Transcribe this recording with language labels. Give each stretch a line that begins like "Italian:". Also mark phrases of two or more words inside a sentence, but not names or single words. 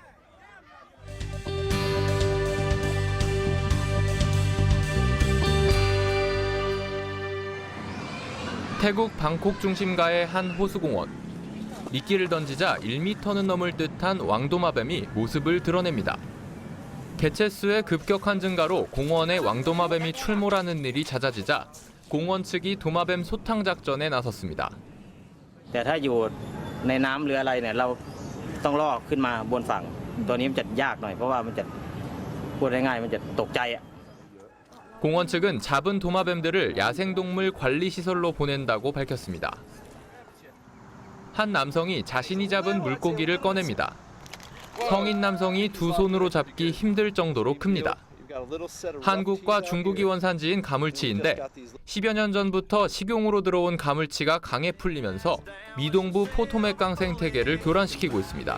Korean: 태국 방콕 중심가의 한 호수공원. 미끼를 던지자 1m는 넘을 듯한 왕도마뱀이 모습을 드러냅니다. 개체수의 급격한 증가로 공원에 왕도마뱀이 출몰하는 일이 잦아지자 공원 측이 도마뱀 소탕 작전에 나섰습니다.
Thai: แต่ถ้าอยู่ในน้ำหรืออะไรเนี่ยเราต้องล่อขึ้นมาบนฝั่งตัวนี้มันจะยากหน่อยเพราะว่ามันจะพูดง่ายๆมันจะตกใจ
Korean: 공원 측은 잡은 도마뱀들을 야생동물 관리시설로 보낸다고 밝혔습니다. 한 남성이 자신이 잡은 물고기를 꺼냅니다. 성인 남성이 두 손으로 잡기 힘들 정도로 큽니다. 한국과 중국이 원산지인 가물치인데 10여 년 전부터 식용으로 들어온 가물치가 강에 풀리면서 미동부 포토맥강 생태계를 교란시키고 있습니다.